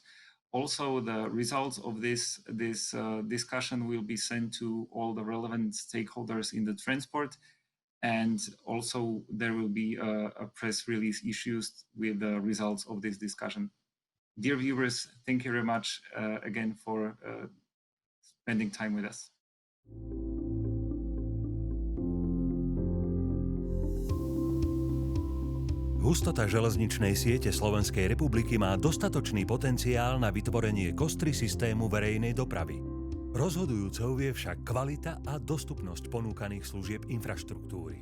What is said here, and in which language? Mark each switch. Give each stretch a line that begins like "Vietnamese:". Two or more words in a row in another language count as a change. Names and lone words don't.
English: Also, the results of this discussion will be sent to all the relevant stakeholders in the transport. And also there will be a press release issued with the results of this discussion. Dear viewers, thank you very much again for spending time with us.
Slovak: Hustota železničnej siete Slovenskej republiky má dostatočný potenciál na vytvorenie kostry systému verejnej dopravy. Rozhodujúcou je však kvalita a dostupnosť ponúkaných služieb infraštruktúry.